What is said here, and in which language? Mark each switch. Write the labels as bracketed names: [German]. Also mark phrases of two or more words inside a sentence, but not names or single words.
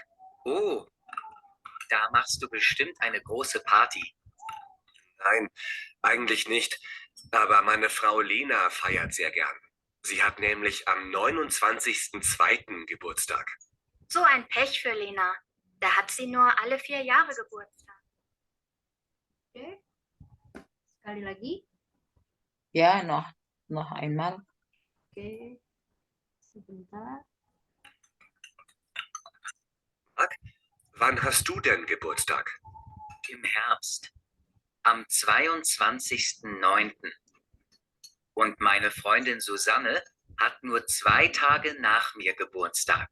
[German] Oh, da machst du bestimmt eine große Party. Nein, eigentlich nicht. Aber meine Frau Lena feiert sehr gern. Sie hat nämlich am 29.02. Geburtstag. So ein Pech für Lena. Da hat sie nur alle 4 Jahre Geburtstag. [Indonesian] Oke, sekali lagi. Ya, [German] noch einmal. [Indonesian] Oke, sebentar. [German] Marc, wann hast du denn Geburtstag? Im Herbst, am 22.09. Und meine Freundin Susanne hat nur 2 Tage nach mir Geburtstag.